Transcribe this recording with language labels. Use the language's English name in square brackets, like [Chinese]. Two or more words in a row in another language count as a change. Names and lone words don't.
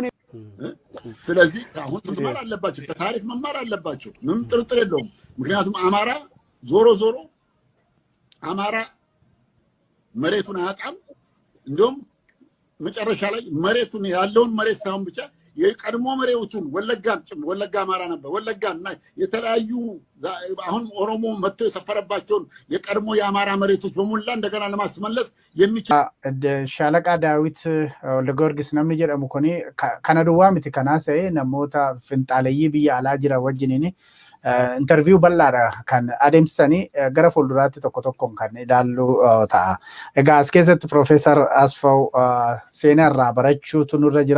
[Amharic] ስለዚህ አሁን መማር አለባቸው፣ ከታሪክ መማር አለባቸው። ምንም ጥርጥር የለውም። ምክንያቱም አማራ ዞሮ አማራ መሬቱን አያጣም። እንደውም መጨረሻ ላይ መሬቱን ያለውን መሬት ሳይሆን ብቻ የቀድሞ መሬቱን ወለጋ አማራ ነበር። ወለጋ እና የተለያዩ አሁን ኦሮሞ መጥቶ የሰፈረባቸውን የቀድሞ የአማራ መሬቶች በሙላ እንደገና ለማስመለስ የሚችል [Oromo] ሻለቃ ዳዊት ለጊዮርጊስ namni jedhamu kuni kana duwwaa miti kanaasa'e namoota finxaaleyyii biyya alaa jira wajjiniin interview bal'aadha kan adeemsisanii gara fuulduraatti tokko tokkoon kan ilaallu ta'a. Egaa as keessatti Profeesar Asfaw seenaa irraa barachuutu nurra jira.